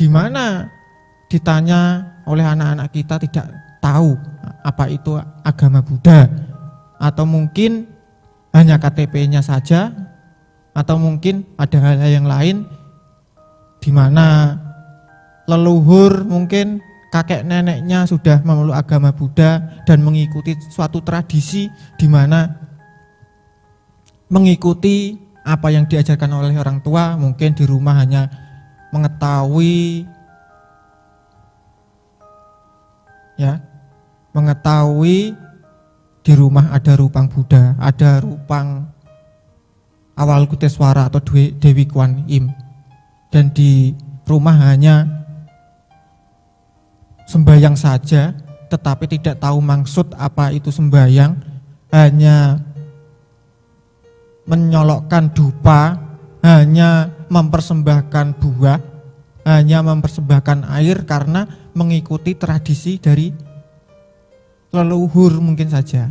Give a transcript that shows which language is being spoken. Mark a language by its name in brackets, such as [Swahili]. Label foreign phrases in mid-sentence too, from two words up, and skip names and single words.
[Indonesian] mana ditanya oleh anak-anak kita tidak tahu apa itu agama Buddha, atau mungkin hanya KTP-nya saja, atau mungkin ada hal-hal yang lain di mana leluhur mungkin kakek neneknya sudah memeluk agama Buddha dan mengikuti suatu tradisi di mana mengikuti apa yang diajarkan oleh orang tua. Mungkin di rumah hanya mengetahui di rumah ada rupang Buddha, ada rupang Awalokiteswara atau Dewi Kuan Im, dan di rumah hanya sembahyang saja, tetapi tidak tahu maksud apa itu sembahyang, hanya menyolokkan dupa, hanya mempersembahkan buah, hanya mempersembahkan air karena mengikuti tradisi dari leluhur mungkin saja.